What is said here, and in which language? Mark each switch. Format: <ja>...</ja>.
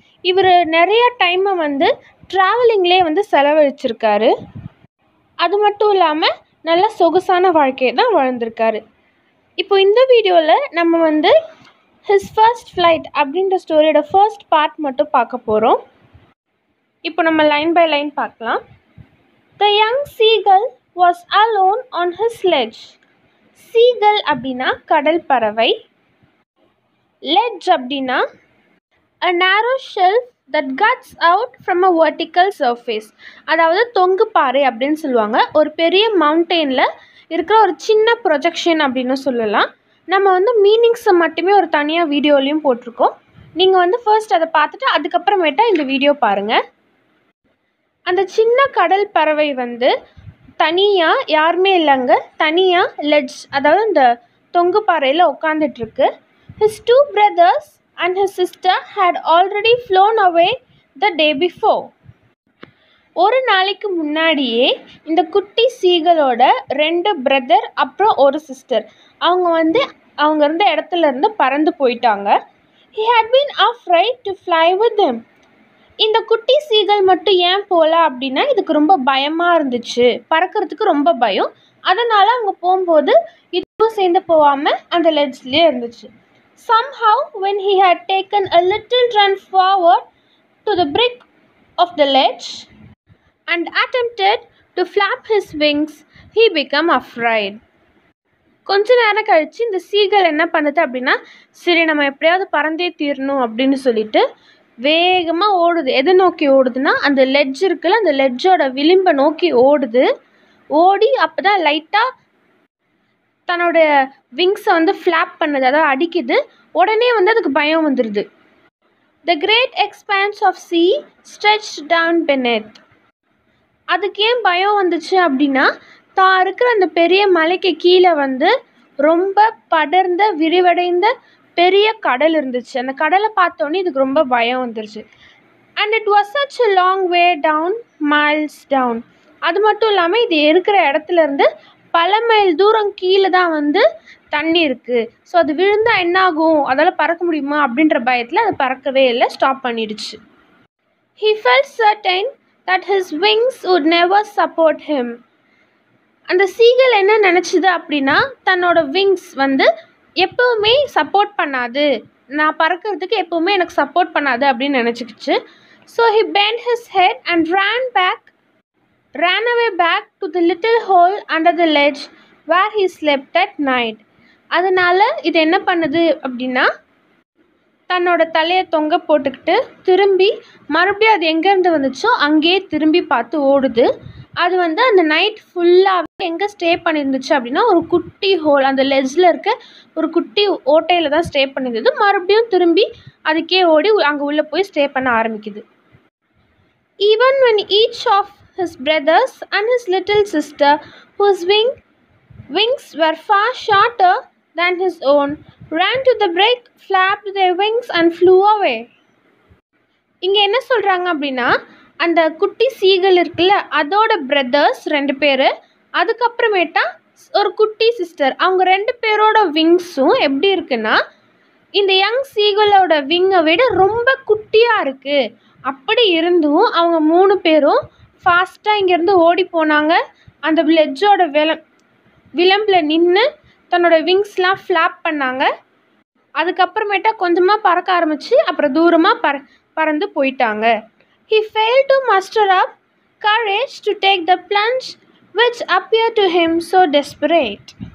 <ta>இவர் நிறைய டைமை ட்ராவலிங்லேயே செலவழிச்சிருக்காரு. அது மட்டும் இல்லாமல் நல்ல சொகுசான வாழ்க்கையை தான் வாழ்ந்திருக்காரு. இப்போ இந்த வீடியோவில் நம்ம ஹிஸ் ஃபர்ஸ்ட் ஃப்ளைட் அப்படின்ற ஸ்டோரியோட ஃபர்ஸ்ட் பார்ட் மட்டும் பார்க்க போகிறோம். இப்போ நம்ம லைன் பை லைன் பார்க்கலாம்.</ta> <en>The young seagull was alone on his sledge.</en> <ta>Seagull அப்படின்னா கடல் பறவை. லெட்ஜ் அப்படின்னா</ta> <en>a narrow shelf that guts out from a vertical surface.</en> <ta>அதாவது தொங்கு பாறை அப்படின்னு சொல்லுவாங்க. ஒரு பெரிய மவுண்டெயினில் இருக்கிற ஒரு சின்ன ப்ரொஜெக்ஷன் அப்படின்னு சொல்லலாம். நம்ம மீனிங்ஸை மட்டுமே ஒரு தனியாக வீடியோலையும் போட்டிருக்கோம். நீங்கள் ஃபர்ஸ்ட் அதை பார்த்துட்டு அதுக்கப்புறமேட்டா இந்த வீடியோ பாருங்கள். அந்த சின்ன கடல் பறவை தனியாக யாருமே இல்லைங்க, தனியாக லெட்ஜ் அதாவது இந்த தொங்கு பாறையில் உட்காந்துட்ருக்கு.</ta> <en>His 2 brothers and his sister had already flown away the day before.</en> <ta>ஒரு நாளைக்கு முன்னாடியே இந்த குட்டி சீகளோட 2 பிரதர் அப்புறம் ஒரு சிஸ்டர் அவங்க இருந்த இடத்துல இருந்து பறந்து போயிட்டாங்க.</ta> <en>He had been afraid to fly with them.</en> <ta>இந்த குட்டி சீகள் மட்டும் ஏன் போகல அப்படின்னா இதுக்கு ரொம்ப பயமாக இருந்துச்சு, பறக்கிறதுக்கு ரொம்ப பயம். அதனால் அவங்க போகும்போது இதுவும் சேர்ந்து போகாமல் அந்த லெட்ஜ்லேயே இருந்துச்சு.</ta> <en>Somehow when he had taken a little run forward to the brick of the ledge and attempted to flap his wings, he became afraid.</en> <ta>கொஞ்ச நேரம் கழித்து இந்த சீகள் என்ன பண்ணுது அப்படின்னா, சரி நம்ம எப்படியாவது பறந்தே தீரணும் அப்படின்னு சொல்லிட்டு வேகமாக ஓடுது. எதை நோக்கி ஓடுதுன்னா அந்த லெட்ஜ் இருக்குல்ல, அந்த லெட்ஜோட விளிம்பை நோக்கி ஓடுது. ஓடி அப்போ தான் லைட்டாக தன்னோட விங்ஸை ஃப்ளாப் பண்ணுது, அதாவது அடிக்குது. உடனே அதுக்கு பயம் வந்துடுது.</ta> <en>The great expanse of sea stretched down beneath.</en> <ta>அதுக்கு ஏன் பயம் வந்துச்சு அப்படின்னா தான் இருக்கிற அந்த பெரிய மலைக்கு கீழே ரொம்ப படர்ந்த விரிவடைந்த பெரிய கடல் இருந்துச்சு. அந்த கடலை பார்த்தோன்னே இதுக்கு ரொம்ப பயம் வந்துருச்சு.</ta> <en>And it was such a long way down, miles down.</en> <ta>அது மட்டும் இல்லாமல் இது இருக்கிற இடத்துல இருந்து பல மைல் தூரம் கீழே தான் தண்ணி இருக்குது. ஸோ அது விழுந்தால் என்ன ஆகும், அதால் பறக்க முடியுமா அப்படின்ற பயத்தில் அது பறக்கவே இல்லை, ஸ்டாப் பண்ணிடுச்சு.</ta> <en>He felt certain that his wings would never support him.</en> <ta>அந்த சீகள் என்ன நினச்சிது அப்படின்னா தன்னோட விங்ஸ் எப்போவுமே சப்போர்ட் பண்ணாது, நான் பறக்கிறதுக்கு எப்போவுமே எனக்கு சப்போர்ட் பண்ணாது அப்படின்னு நினச்சிக்கிச்சு.</ta> <en>So he bent his head and ran away back to the little hole under the ledge where he slept at night.</en> <ta>அதனால் இது என்ன பண்ணுது அப்படின்னா தன்னோட தலையை தொங்க போட்டுக்கிட்டு திரும்பி மறுபடியும் அது எங்கேருந்து வந்துச்சோ அங்கேயே திரும்பி பார்த்து ஓடுது. அது அந்த நைட் ஃபுல்லாகவே எங்கே ஸ்டே பண்ணியிருந்துச்சு அப்படின்னா ஒரு குட்டி ஹோல், அந்த லெட்ஜில் இருக்க ஒரு குட்டி ஓட்டையில் தான் ஸ்டே பண்ணியிருந்தது. மறுபடியும் திரும்பி அதுக்கே ஓடி அங்கே உள்ளே போய் ஸ்டே பண்ண ஆரம்பிக்குது.</ta> <en>Even when each of his brothers and his little sister, whose wings were far shorter than his own, ran to the break, flapped their wings and flew away.</en> <ta>இங்கே என்ன சொல்கிறாங்க அப்படின்னா அந்த குட்டி சீகள் இருக்குல்ல, அதோட பிரதர்ஸ் 2 பேர், அதுக்கப்புறமேட்டா ஒரு குட்டி சிஸ்டர், அவங்க 2 பேரோட விங்ஸும் எப்படி இருக்குன்னா இந்த யங் சீகளோட விங்கை விட ரொம்ப குட்டியாக இருக்குது. அப்படி இருந்தும் அவங்க 3 பேரும் ஃபாஸ்ட்டாக இங்கேருந்து ஓடி போனாங்க. அந்த லெட்ஜோட விளம்பில் நின்று தன்னோட விங்ஸ்லாம் ஃப்ளாப் பண்ணாங்க. அதுக்கப்புறமேட்டா கொஞ்சமாக பறக்க ஆரம்பித்து அப்புறம் தூரமாக பறந்து போயிட்டாங்க.</ta> <en>He failed to muster up courage to take the plunge which appeared to him so desperate.</en>